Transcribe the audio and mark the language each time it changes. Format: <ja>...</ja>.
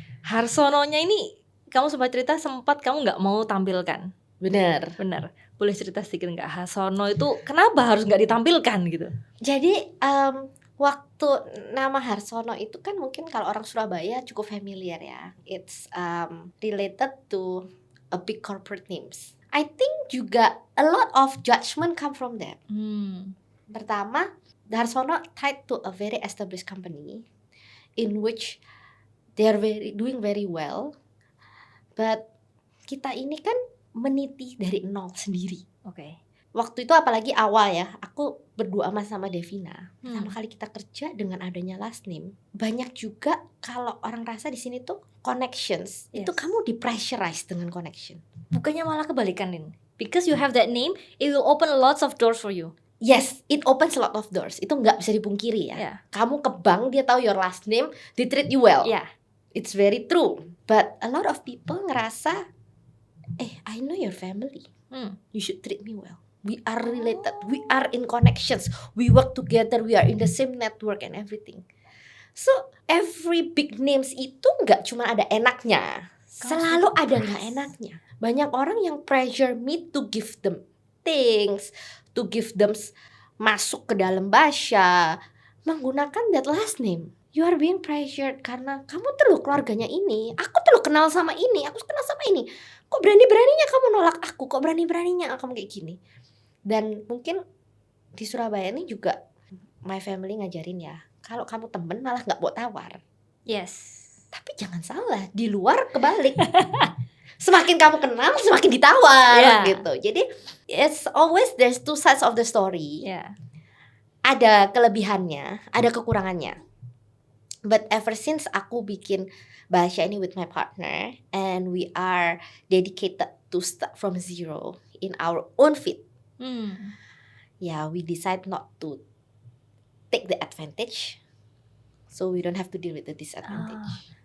<id>Harsononya ini kamu sempat cerita kamu nggak mau tampilkan. Bener. Boleh cerita sedikit nggak, Harsono itu kenapa harus nggak ditampilkan gitu? Jadi waktu nama Harsono itu kan mungkin kalau orang Surabaya cukup familiar ya.</id> <en>It's related to a big corporate names. I think</en> <id>juga</id> <en>a lot of judgment come from that.</en> <id>Pertama,</id> <en>Harsono tied to a very established company in which they are doing very well.</en> <id>But kita ini kan meniti dari nol sendiri. Oke. Waktu itu apalagi awal ya, aku berdua sama Devina. Pertama kali kita kerja dengan adanya last name, banyak juga kalau orang rasa di sini tuh connections. Yes. Itu kamu di-pressurize dengan connection. Bukannya malah kebalikan, Rin.</id> <en>Because you have that name, it will open lots of doors for you. Yes, it opens a lot of doors.</en> <id>Itu nggak bisa dipungkiri ya.</id> <en>Yeah.</en> <id>Kamu ke bank, dia tahu</id> <en>your last name, they treat you well. Yeah. It's very true. But a lot of people ngerasa, I know your family. You should treat me well. We are related. We are in connections. We work together. We are in the same network and everything. So every big names</en> <id>itu nggak cuma ada enaknya, selalu ada nggak enaknya. Banyak orang yang</id> <en>pressure me to give them things, to give them</en> <id>masuk ke dalam Basya menggunakan</id> <en>that last name. You are being pressured</en> <id>karena kamu tuh loh keluarganya ini, aku tuh loh kenal sama ini, aku kenal sama ini. Kok berani-beraninya kamu nolak aku? Kok berani-beraninya kamu kayak gini? Dan mungkin di Surabaya ini juga</id> <en>my family</en> <id>ngajarin ya, kalau kamu temen malah nggak bawa tawar.</id> <en>Yes.</en> <id>Tapi jangan salah, di luar kebalik. Semakin kamu kenal, semakin ditawar gitu.</id> <en>Jadi it's always there's two sides of the story. Yeah.</en> <id>Ada kelebihannya, ada kekurangannya.</id> <en>But ever since</en> <id>aku bikin Basya ini</id> <en>with my partner, and we are dedicated to start from zero in our own feet. Yeah, we decide not to take the advantage, so we don't have to deal with the disadvantage.</en>